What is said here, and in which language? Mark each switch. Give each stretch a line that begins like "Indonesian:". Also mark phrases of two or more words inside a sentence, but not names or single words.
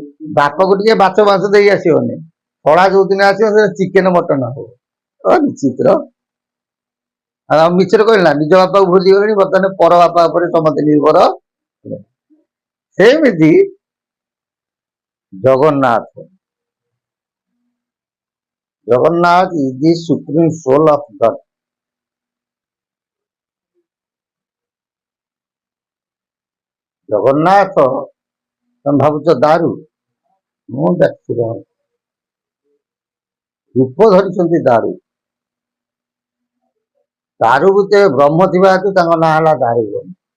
Odia: ବାପକୁ ଟିକେ ମାଛ ଦେଇ ଆସିବନି, ଫଳା ଯୋଉଦିନ ଆସିବ ସେ ଚିକେନ ମଟନ ହବ। ବିଚିତ୍ର। ଆଉ ମିଛରେ କହିଲି ନା, ନିଜ ବାପାକୁ ଭୁଲିଗଲେଣି, ବର୍ତ୍ତମାନ ପର ବାପା ଉପରେ ସମସ୍ତେ ନିର୍ଭର। ସେମିତି ଜଗନ୍ନାଥ।
English: ଜଗନ୍ନାଥ is the supreme soul of God.
Odia: ଜଗନ୍ନାଥ ତମେ ଭାବୁଛ ଦାରୁ? ମୁଁ ଦେଖୁଛ ରୂପ ଧରିଛନ୍ତି ଦାରୁ। ଦାରୁ ଭିତରେ ବ୍ରହ୍ମ ଥିବା ହେତୁ ତାଙ୍କ ନାଁ ହେଲା ଦାରୁ ବ୍ରହ୍ମ।